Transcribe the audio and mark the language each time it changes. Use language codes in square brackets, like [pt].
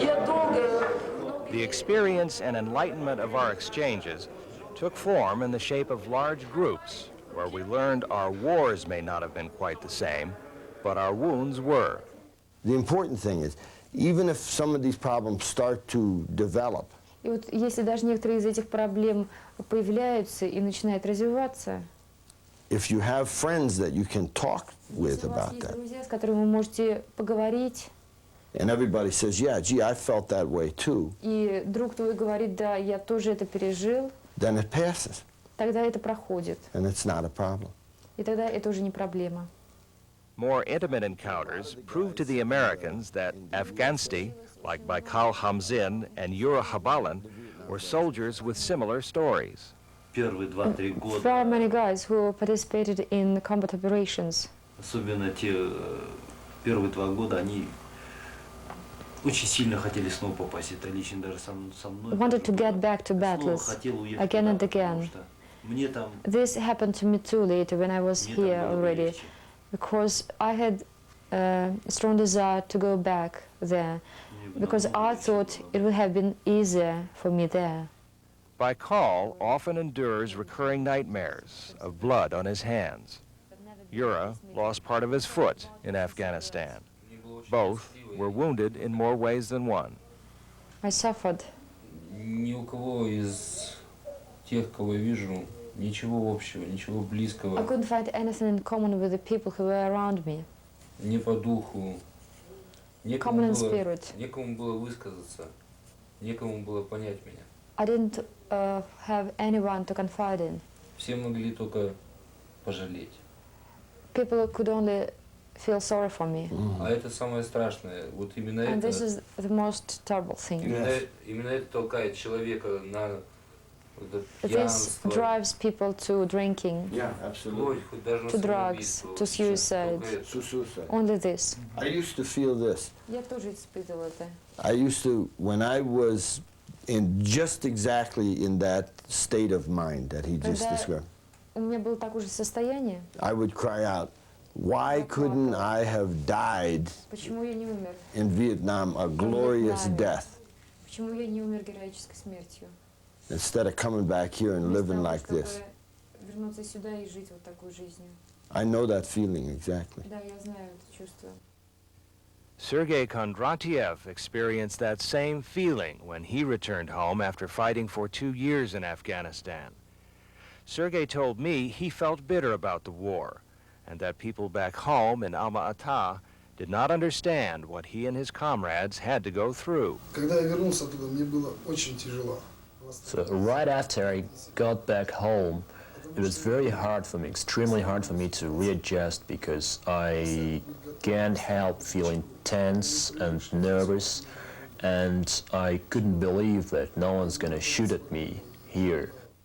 [en] The experience and enlightenment of our exchanges took form in the shape of large groups, where we learned our wars may not have been quite the same, but our wounds were. The important thing is, even if some of these problems start to develop, [ru] И вот если даже некоторые из этих проблем появляются и начинают развиваться, [en] if you have friends that you can talk with about that, [ru] друзья, с которыми вы можете поговорить, [en] and everybody says, yeah, gee, I felt that way too, [ru] и друг твой говорит, да, я тоже это пережил, [en] then it passes, [ru] тогда это проходит. [en] and it's not a problem. [ru] И тогда это уже не проблема. [en] More intimate encounters proved to the Americans that Afghansti, like Baikal Hamzin and Yura Habalan, were soldiers with similar stories. There are many guys who participated in combat operations. [ru] Особенно те первые 2 года, они очень сильно хотели снова попасть. Это лично даже со мной. [en] Wanted to get back to battles again and again. This happened to me too later when I was here already, because I had a strong desire to go back there, because I thought it would have been easier for me there. Baikal often endures recurring nightmares of blood on his hands. Yura lost part of his foot in Afghanistan. Both were wounded in more ways than one. I suffered. [ru] Ни у кого из тех, кого я вижу, ничего общего, ничего близкого. [en] I couldn't find anything in common with the people who were around me. [ru] Не по духу. [en] Common in spirit. [ru] Некому было высказаться, некому было понять меня. [en] I didn't have anyone to confide in. [ru] Все могли только пожалеть. [en] People could only feel sorry for me. [ru] А это самое страшное. Вот именно это. [en] And this is the most terrible thing. [ru] Именно это толкает человека на [en] This drives people to drinking, to drugs, to suicide. Only this. I used to feel this. [ru] Я тоже испытывала это. [en] I used to, when I was in just exactly in that state of mind that he just described, [ru] У меня было такое же состояние. [en] I would cry out, why couldn't I have died [ru] Почему я не умер? [en] in Vietnam a glorious death [ru] Почему я не умер героической смертью? [en] instead of coming back here and living like this? [ru] Вернуться сюда и жить вот такой жизнью. [en] I know that feeling exactly. [ru] Да, я знаю это чувство. [en] Sergei Kondratiev experienced that same feeling when he returned home after fighting for 2 years in Afghanistan. Sergei told me he felt bitter about the war and that people back home in Alma-Ata did not understand what he and his comrades had to go through. [ru] Когда я вернулся оттуда, мне было очень тяжело. [en] So right after I got back home, it was very hard for me, extremely hard for me to readjust, because I can't help feeling tense and nervous, and I couldn't believe that no one's going to shoot at me here.